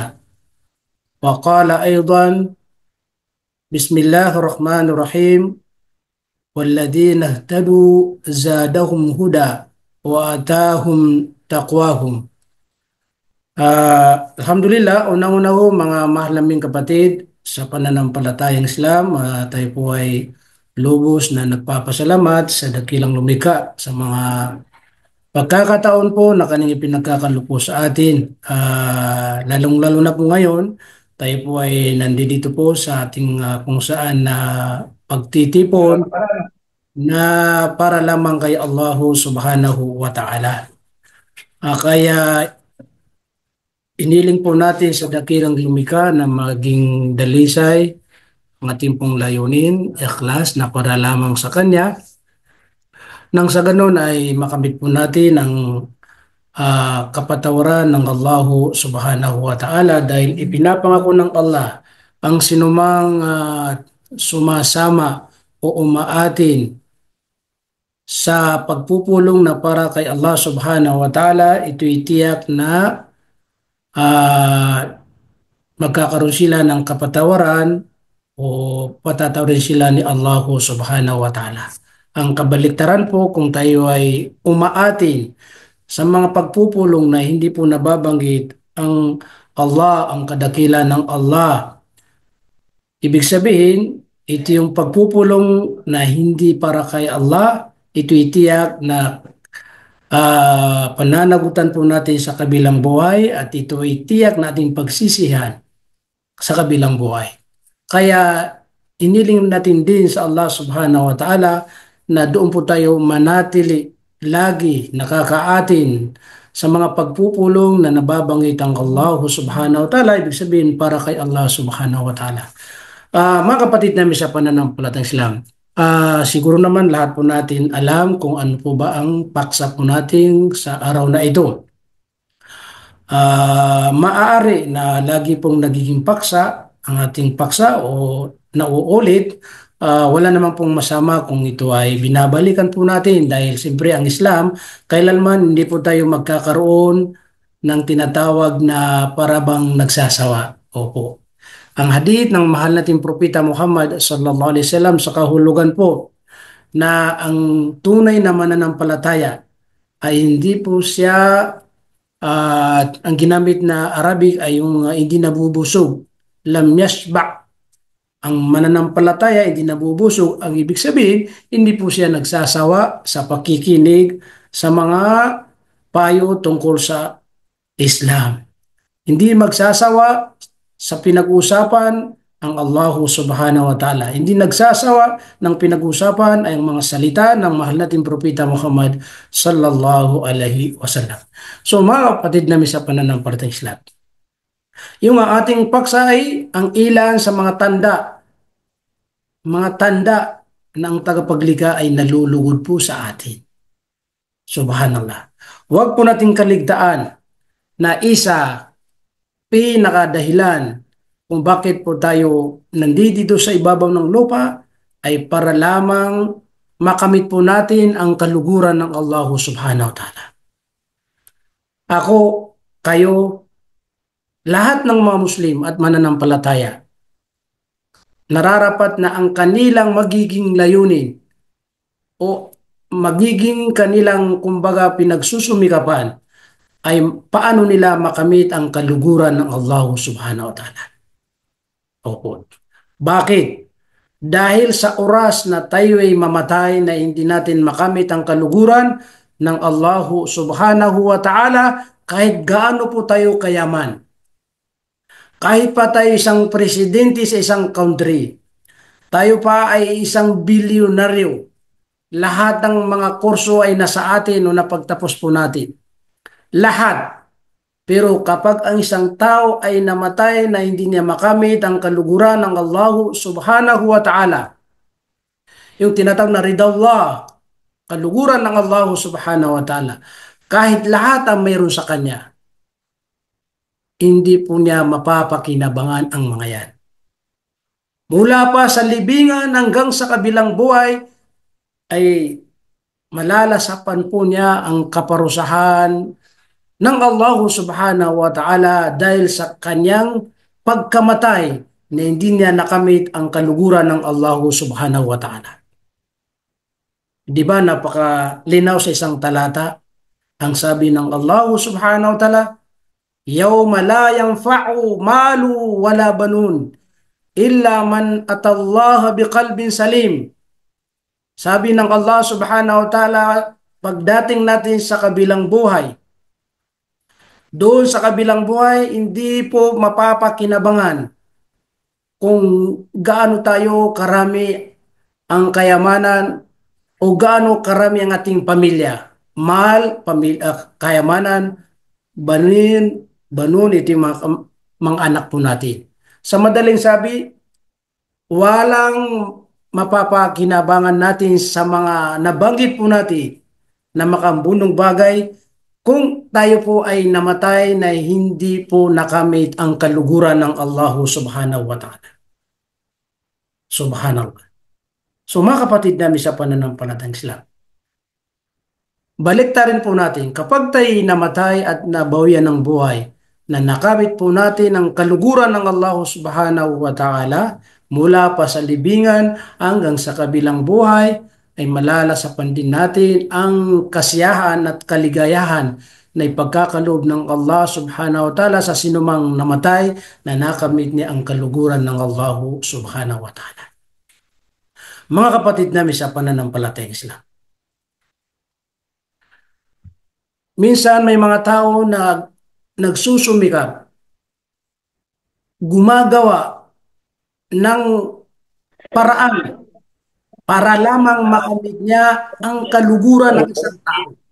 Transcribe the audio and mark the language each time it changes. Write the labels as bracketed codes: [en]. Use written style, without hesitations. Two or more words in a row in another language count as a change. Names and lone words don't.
[ar] وقال أيضا بسم الله الرحمن الرحيم والذين اهتدوا زادهم هدى وآتاهم تقواهم. [tl] Alhamdulillah, unang-una ho mga mahal naming kapatid sa pananampalatayang Islam, tayo po ay lubos na nagpapasalamat sa dakilang lumikha sa mga pagkakataon po na kanyang ipinagkakalupo sa atin. Lalong-lalo na po ngayon, tayo po ay nandito po sa ating kung saan na pagtitipon na para lamang kay [ar] الله سبحانه وتعالى. [tl] Kaya iniling po natin sa dakilang lumikha na maging dalisay ang ating pong layunin, ikhlas na para lamang sa Kanya. Nang sa ganun ay makamit po natin ang kapatawaran ng [ar] الله سبحانه وتعالى [tl] dahil ipinapangako ng Allah ang sinumang sumasama o umaatin sa pagpupulong na para kay [ar] الله سبحانه وتعالى, [tl] ito'y tiyak na magkakaroon sila ng kapatawaran o patatawarin sila ni [ar] الله سبحانه وتعالى. [tl] Ang kabaliktaran po kung tayo ay umaatin sa mga pagpupulong na hindi po nababanggit ang Allah, ang kadakilan ng Allah. Ibig sabihin, ito yung pagpupulong na hindi para kay Allah, ito'y tiyak na pananagutan po natin sa kabilang buhay at ito'y tiyak nating pagsisihan sa kabilang buhay. Kaya iniling natin din sa [ar] الله سبحانه وتعالى [tl] na doon po tayo manatili lagi nakakaatin sa mga pagpupulong na nababanggit ang [ar] الله سبحانه وتعالى, [tl] ibig sabihin para kay [ar] الله سبحانه وتعالى. [tl] Mga kapatid namin sa pananampalatayang Islam, siguro naman lahat po natin alam kung ano po ba ang paksa po natin sa araw na ito. Maaari na lagi pong nagiging paksa ang ating paksa o nauulit. Wala namang pong masama kung ito ay binabalikan po natin dahil siyempre ang Islam, kailanman hindi po tayo magkakaroon ng tinatawag na parabang nagsasawa. Opo. Ang hadith ng mahal nating propeta Muhammad [ar] صلى الله عليه وسلم [tl] sa kahulugan po na ang tunay na mananampalataya ay hindi po siya ang ginamit na Arabic ay yung hindi nabubusog. [ar] لم يشبع. [tl] Ang mananampalataya hindi nabubusog. Ang ibig sabihin, hindi po siya nagsasawa sa pakikinig sa mga payo tungkol sa Islam. Hindi magsasawa sa pinag-usapan ang [ar] الله سبحانه وتعالى. [tl] Hindi nagsasawa ng pinag-usapan ay ang mga salita ng mahal nating propeta Muhammad [ar] صلى الله عليه وسلم. [tl] So mga kapatid namin sa pananampalatayang Islam, yung ating paksa ay ang ilan sa mga tanda na ang tagapaglikha ay nalulugod po sa atin. Subhanallah. Huwag po nating kaligtaan na isa pinakadahilan kung bakit po tayo nandito sa ibabaw ng lupa ay para lamang makamit po natin ang kaluguran ng [ar] الله سبحانه وتعالى. [tl] Ako, kayo, lahat ng mga Muslim at mananampalataya, nararapat na ang kanilang magiging layunin o magiging kanilang kumbaga pinagsusumikapan ay paano nila makamit ang kaluguran ng [ar] الله سبحانه وتعالى. [tl] Opo. Bakit? Dahil sa oras na tayo ay mamatay na hindi natin makamit ang kaluguran ng [ar] الله سبحانه وتعالى, [tl] kahit gaano po tayo kayaman, kahit pa tayo isang presidente sa isang country, tayo pa ay isang bilyonaryo, lahat ng mga kurso ay nasa atin o napagtapos po natin. lahat. Pero kapag ang isang tao ay namatay na hindi niya makamit ang kaluguran ng [ar] الله سبحانه وتعالى, [tl] yung tinatawag na ridallah, kaluguran ng [ar] الله سبحانه وتعالى, [tl] kahit lahat ang mayroon sa kanya, hindi po niya mapapakinabangan ang mga yan. Mula pa sa libingan hanggang sa kabilang buhay ay malalasapan po niya ang kaparusahan ng [ar] الله سبحانه وتعالى [tl] dahil sa kanyang pagkamatay na hindi niya nakamit ang kaluguran ng [ar] الله سبحانه وتعالى. [tl] Di ba napakalinaw sa isang talata ang sabi ng [ar] الله سبحانه وتعالى, "يوم لا ينفع مال ولا بنون إلا من أتى الله بقلب سليم." [tl] Sabi ng [ar] الله سبحانه وتعالى, [tl] pagdating natin sa kabilang buhay, doon sa kabilang buhay, hindi po mapapakinabangan kung gaano tayo karami ang kayamanan o gaano karami ang ating pamilya. Mahal, pamilya, kayamanan, [ar] بنين، بنون, [tl] ito yung mga anak po natin. Sa madaling sabi, walang mapapakinabangan natin sa mga nabanggit po natin na makambunong bagay kung tayo po ay namatay na hindi po nakamit ang kaluguran ng [ar] الله سبحانه وتعالى. [tl] Subhanallah. So mga kapatid namin sa pananampalatayang Islam, baliktarin po natin, kapag tayo namatay at nabawian ng buhay, na nakamit po natin ang kaluguran ng [ar] الله سبحانه وتعالى, [tl] mula pa sa libingan hanggang sa kabilang buhay, ay malalasapan din natin ang kasiyahan at kaligayahan na ipagkakaloob ng [ar] الله سبحانه وتعالى [tl] sa sinumang namatay na nakamit niya ang kaluguran ng [ar] الله سبحانه وتعالى. [tl] Mga kapatid namin sa pananampalatayang Islam, minsan may mga tao na nagsusumikap, gumagawa ng paraan para lamang makamit niya ang kaluguran ng isang tao.